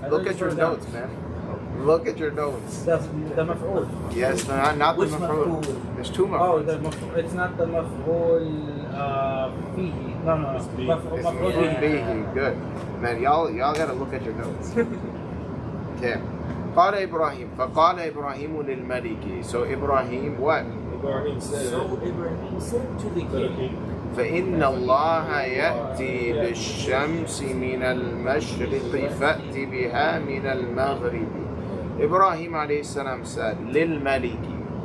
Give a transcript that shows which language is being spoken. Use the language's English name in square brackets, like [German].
[English] Look at your notes, man. Look at your notes. The maf'ul. Yes, not the Which maf'ul. maf'ul? There's two Oh, maf'uls. the maf'ul. It's not the maf'ul fihi. No. It's bi. Maf'ul It's bihi. bihi. Good. Man, y'all gotta look at your notes. Okay. [Arabic] قال إبراهيم فقال إبراهيم للملك. [English] So Ibrahim what? Ibrahim said, So Ibrahim said to the king, [Arabic] فإن الله يأتي بالشمس من المشرق فأتي بها من المغرب. [English] Ibrahim alayhi salam said [Arabic] للملك.